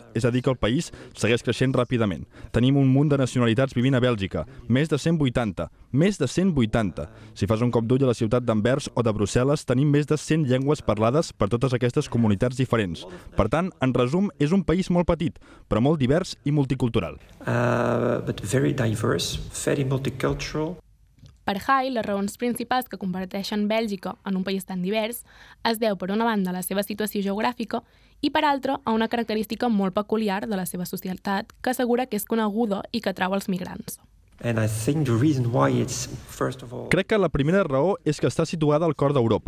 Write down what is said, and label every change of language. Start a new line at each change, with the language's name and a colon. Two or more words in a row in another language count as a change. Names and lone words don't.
Catalan: És a dir, que el país segueix creixent ràpidament. Tenim un munt de nacionalitats vivint a Bèlgica. Més de 180. Més de 180. Si fas un cop d'ull a la ciutat d'Anvers o de Brussel·les, tenim més de 100 llengües parlades per totes aquestes comunitats diferents. Per tant, en resum, és un país molt petit, però molt divers i multicultural.
English: But very diverse, very multicultural.
Catalan: Per Hay, les raons principals que converteixen Bèlgica en un país tan divers es deu, per una banda, a la seva situació geogràfica i, per altra, a una característica molt peculiar de la seva societat que assegura que és coneguda i que atrau els migrants. Crec que la primera raó és que està situada al cor d'Europa.